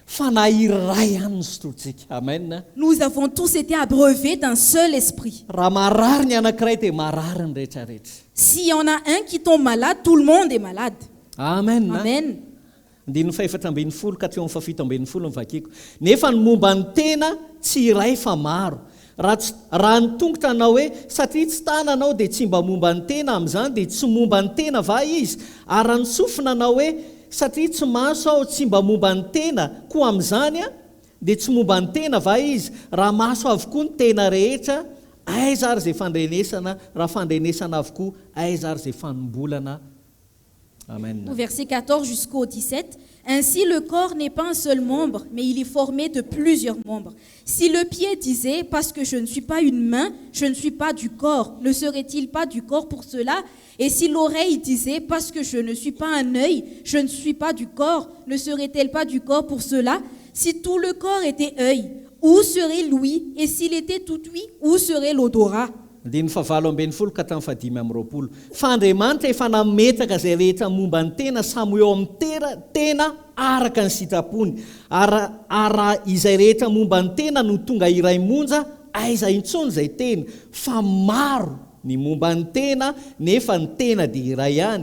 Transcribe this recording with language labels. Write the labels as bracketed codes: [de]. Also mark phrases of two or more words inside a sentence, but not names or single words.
[fr] Amen. Nous avons tous été abreuvés d'un seul esprit. S'il y en a un qui tombe malade, tout le monde est malade. Amen. Amen. [mg] Nefa ny momba ny tena tsy iray fa maro. Raha ny tongotra anao hoe satria tsy tana anao dia tsy mba momba ny tena amin'izany dia tsy momba ny tena va izy. Ary raha ny sofina anao hoe satria tsy maso aho tsy mba momba ny tena koa amin'izany dia tsy momba ny tena va izy. Raha maso avokoa ny tena rehetra, aiza ary izay fandrenesana, raha fandrenesana avokoa aiza ary izay fanombolana. Amen. [fr] Au verset 14 jusqu'au 17. Ainsi le corps n'est pas un seul membre, mais il est formé de plusieurs membres. Si le pied disait, parce que je ne suis pas une main, je ne suis pas du corps, ne serait-il pas du corps pour cela? Et si l'oreille disait, parce que je ne suis pas un œil, je ne suis pas du corps, ne serait-elle pas du corps pour cela? Si tout le corps était œil, où serait l'ouïe? Et s'il était tout ouïe, où serait l'odorat? [mg] Fandriamanitra efa nametaka izay rehetra momba ny tena samy eo amin'ny tena araka ny sitrapony. Ara izay rehetra momba ny tena no tonga iray monja, aiza intsony izay tena fa maro ny momba ny tena nefa ny tena dia iray ihany.